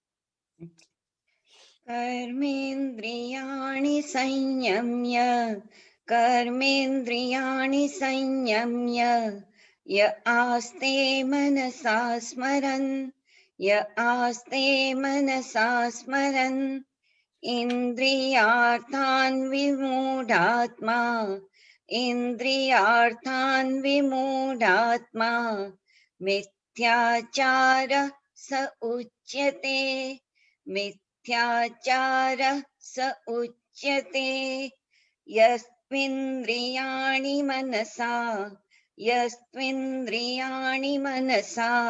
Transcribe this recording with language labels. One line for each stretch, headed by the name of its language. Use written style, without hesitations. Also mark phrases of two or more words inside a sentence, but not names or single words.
Sanskrit: कर्मेन्द्रियाणि संयम्य, कर्मेन्द्रियाणि संयम्य, य आस्ते मनसा स्मरन्, य आस्ते मनसा स्मरन्, इन्द्रियार्थान् विमूढात्मा, इन्द्रियार्थान् विमूढात्मा मिथ्याचारः स उच्यते मिथ्याचारः स उच्यते यस्त्विन्द्रियाणि मनसा